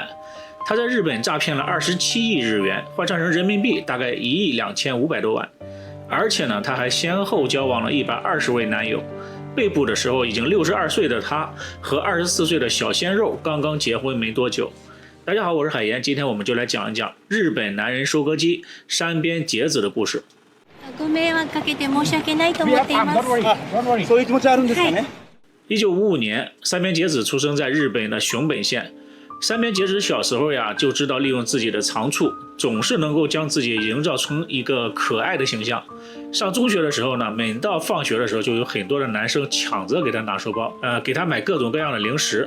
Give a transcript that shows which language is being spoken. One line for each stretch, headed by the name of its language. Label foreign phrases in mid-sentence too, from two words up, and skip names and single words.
Chinese: 她在日本诈骗了27亿日元，换算成人民币大概1亿2500多万。而且呢，她还先后交往了120位男友。被捕的时候，已经62岁的她和24岁的小鲜肉刚刚结婚没多久。大家好，我是海岩，今天我们就来讲一讲日本男人收割机山边节子的故事。
Japanese: ご迷惑かけて申し訳ないと思っています。そういう気持ちあるんですかね。
Chinese: 1955 年，山边节子出生在日本的熊本县。山边节子小时候呀，就知道利用自己的长处，总是能够将自己营造成一个可爱的形象。上中学的时候呢，每到放学的时候，就有很多的男生抢着给他拿书包，给他买各种各样的零食。